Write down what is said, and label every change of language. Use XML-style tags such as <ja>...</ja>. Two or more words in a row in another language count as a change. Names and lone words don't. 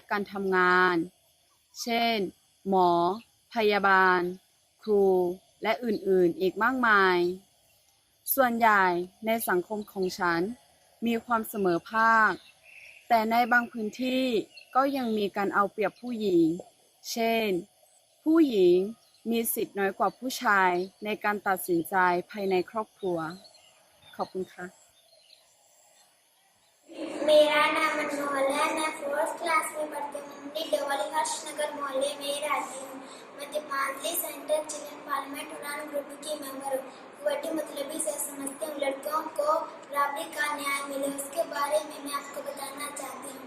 <th>การทำงานเช่นหมอพยาบาลครูและอื่นๆอีกมากมายส่วนใหญ่ในสังคมของฉันมีความเสมอภาคแต่ในบางพื้นที่ก็ยังมีการเอาเปรียบผู้หญิงเช่นผู้หญิงมีสิทธิ์น้อยกว่าผู้ชายในการตัดสินใจภายในครอบครัวขอบคุณค่ะ</th> <hi>मेरा नाम अनमोल है। मैं 4th क्लास में पढ़ती हूँ। मंडी डबवाली हर्षनगर मोहल्ले में रहती हूँ। मैं दीपांजलि सेंटर चिल्ड्रन पार्लियामेंट उड़ान ग्रुप की मेंबर हूँ। बड़ी मतलबी से समझती हूँ लड़कियों को बराबरी का न्याय मिले उसके बारे में मैं आपको बताना चाहती हूँ।</hi>